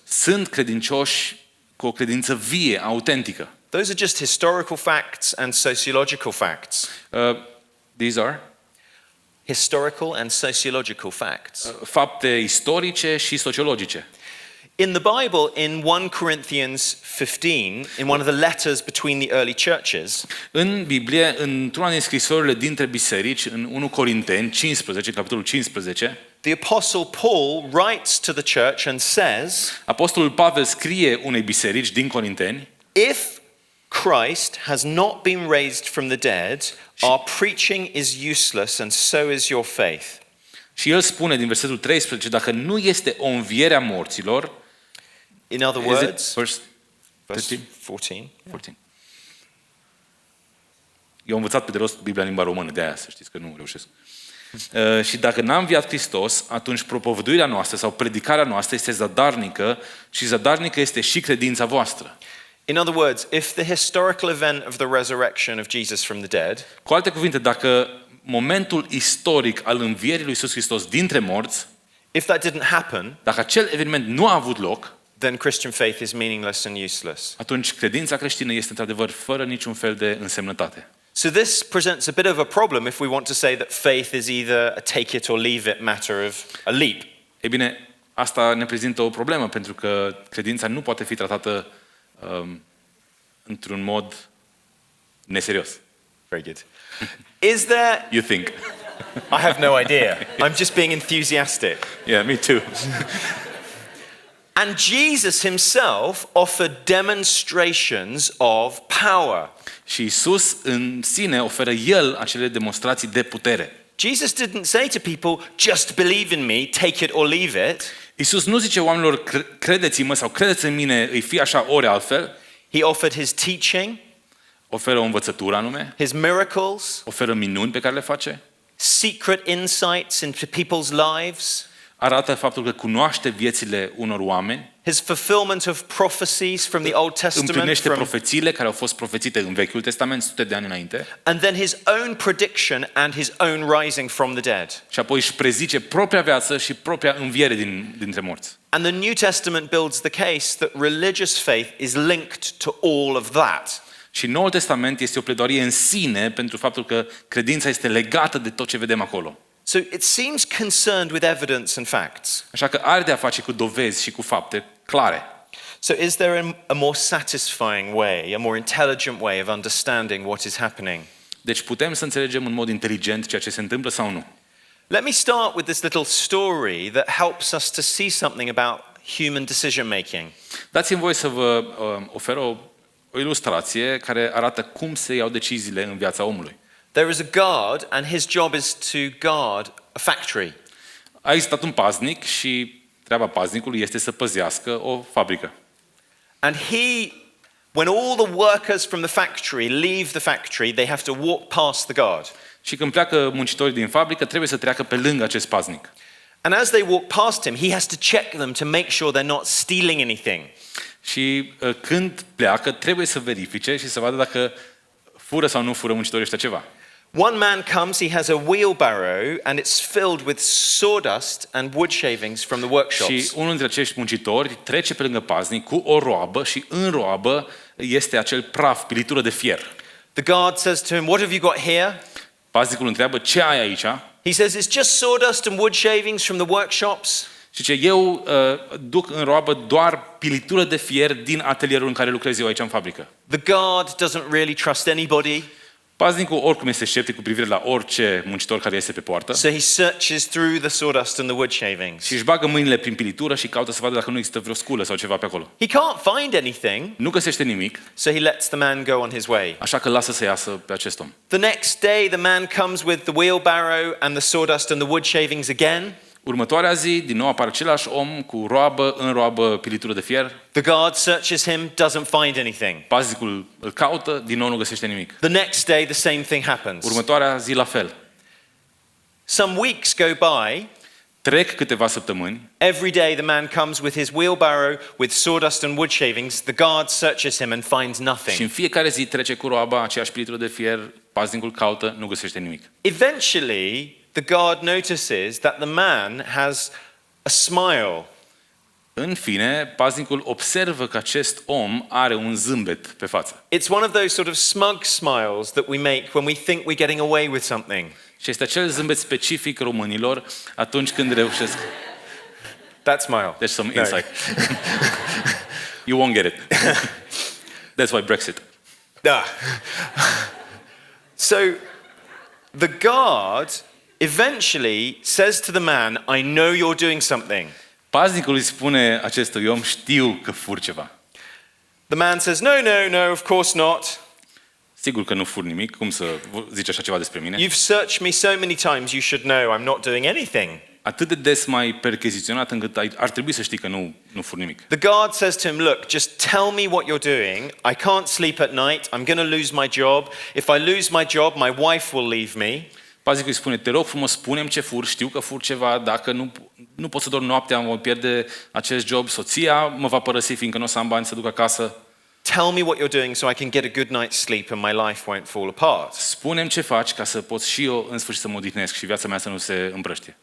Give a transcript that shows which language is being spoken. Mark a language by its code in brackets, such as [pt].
[ro] sunt credincioși cu o credință vie, autentică. [en] Those are just historical facts and sociological facts. These are Historical and sociological facts. [ro] fapte istorice și sociologice. [en] In the Bible, in 1 Corinthians 15, in one of the letters between the early churches, [ro] În Biblie, într-una din scrisorile dintre biserici, în 1 Corinteni 15, capitolul 15, [en] the Apostle Paul writes to the church and says, [ro] Apostolul Pavel scrie unei biserici din Corinteni: [en] if Christ has not been raised from the dead, our preaching is useless and so is your faith. [ro] și el spune din versetul 13, dacă nu este o înviere a morților, [en] In other is it words, verse verse 13? 14, 14. [ro] Eu am învățat pe de rost Biblia în limba română, de aia să știți că nu reușesc. Și dacă n-a înviat Hristos, atunci propovăduirea noastră sau predicarea noastră este zadarnică și zadarnică este și credința voastră. [en] In other words, if the historical event of the resurrection of Jesus from the dead [ro] Cu alte cuvinte, dacă momentul istoric al învierii lui Iisus Hristos dintre morți, [en] if that didn't happen, [ro] dacă acel eveniment nu a avut loc, [en] then Christian faith is meaningless and useless. [ro] atunci credința creștină este într-adevăr fără niciun fel de însemnătate. [en] So this presents a bit of a problem if we want to say that faith is either a take it or leave it matter of a leap. [ro] Ei bine, asta ne prezintă o problemă, pentru că credința nu poate fi tratată într-un mod neserios. [en] Very good. Is there... You think? I have no idea. I'm just being enthusiastic. Yeah, me too. And Jesus himself offered demonstrations of power. [ro] Și Isus în sine oferă El acele demonstrații de putere. [en] Jesus didn't say to people, just believe in me, take it or leave it. [ro] Isus nu zice oamenilor, credeți-mă sau credeți în mine, îi fi așa ori altfel. [en] He offered his teaching, [ro] Oferă o învățătură anume, [en] his miracles, [ro] oferă minuni pe care le face, [en] secret insights into people's lives, [ro] arată faptul că cunoaște viețile unor oameni, [en] his fulfillment of prophecies from the Old Testament, [ro] împlinește profețiile care au fost profețite în Vechiul Testament sute de ani înainte, [en] and then his own prediction and his own rising from the dead. [ro] și apoi își prezice propria viață și propria înviere dintre morți. [en] And the New Testament builds the case that religious faith is linked to all of that. [ro] Și Noul Testament este o pledoarie în sine pentru faptul că credința este legată de tot ce vedem acolo. [en] So it seems concerned with evidence and facts. [ro] Așa că are de a face cu dovezi și cu fapte clare. [en] So is there a more satisfying way, a more intelligent way of understanding what is happening? [ro] Deci putem să înțelegem în mod inteligent ceea ce se întâmplă sau nu. [en] Let me start with this little story that helps us to see something about human decision making. [ro] Dați-mi voie să vă ofer o ilustrație care arată cum se iau deciziile în viața omului. [en] There is a guard and his job is to guard a factory. [ro] A existat un paznic și treaba paznicului este să păzească o fabrică. [en] And when all the workers from the factory leave the factory, they have to walk past the guard. [ro] Și când pleacă muncitorii din fabrică, trebuie să treacă pe lângă acest paznic. [en] And as they walk past him, he has to check them to make sure they're not stealing anything. [ro] Și când pleacă, trebuie să verifice și să vadă dacă fură sau nu fură muncitorii ăștia ceva. [en] One man comes, he has a wheelbarrow and it's filled with sawdust and wood shavings from the workshops. [ro] Și unul dintre acești muncitori trece pe lângă paznic cu o roabă și în roabă este acel praf, pilitură de fier. [en] The guard says to him, "What have you got here?" [ro] Paznicul întreabă, ce ai aici? [en] He says, "It's just sawdust and wood shavings from the workshops." [ro] Și ce eu duc în roabă doar pilitură de fier din atelierul în care lucrez eu aici în fabrică. [en] The guard doesn't really trust anybody. [ro] Paznicul oricum este sceptic cu privire la orice muncitor care iese pe poartă. [en] So he searches through the sawdust and the wood shavings. [ro] Și își bagă mâinile prin pilitură și caută să vadă dacă nu există vreo sculă sau ceva pe acolo. [en] He can't find anything, [ro] Nu găsește nimic, [en] so he lets the man go on his way. [ro] așa că lasă să iasă pe acest om. [en] The next day, the man comes with the wheelbarrow and the sawdust and the wood shavings again. [ro] Următoarea zi, din nou apare același om cu roabă, în roabă, pilitură de fier. [en] The guard searches him, doesn't find anything. [ro] Paznicul îl caută, din nou nu găsește nimic. [en] The next day, the same thing happens. [ro] Următoarea zi la fel. [en] Some weeks go by. [ro] Trec câteva săptămâni. [en] Every day the man comes with his wheelbarrow with sawdust and wood shavings. The guard searches him and finds [ro] Și [en] nothing. [ro] în fiecare zi trece cu roaba, aceeași pilitură de fier, paznicul caută, nu găsește nimic. [en] Eventually, the guard notices that the man has a smile. [ro] În fine, paznicul observă că acest om are un zâmbet pe față. [en] It's one of those sort of smug smiles that we make when we think we're getting away with something. [ro] Și este acel zâmbet specific românilor atunci când reușesc. [en] That smile. There's some No. insight. You won't get it. That's why Brexit. Ah. So the guard eventually says to the man, "I know you're doing something." [ro] Paznicul îi spune acestui om, știu că fur ceva. [en] The man says, "No, no, no, of course not. [ro] Sigur că nu fur nimic, cum să zici așa ceva despre mine? [en] You've searched me so many times, you should know I'm not doing anything." [ro] Atât de des m-ai percheziționat încât ar trebui să știi că nu fur nimic. [en] The guard says to him, "Look, just tell me what you're doing. I can't sleep at night. I'm going to lose my job. If I lose my job, my wife will leave me." [ro] Paznicul îi spune, te rog frumos, spune-mi ce fur, știu că fur ceva, dacă nu pot să dorm noaptea, mă pierde acest job, soția mă va părăsi fiindcă nu o să am bani să duc acasă. [en] Tell me what you're doing so I can get a good night's sleep and my life won't fall apart. [ro] Spune-mi ce faci ca să pot și eu în sfârșit să mă odihnesc și viața mea să nu se împrăștie.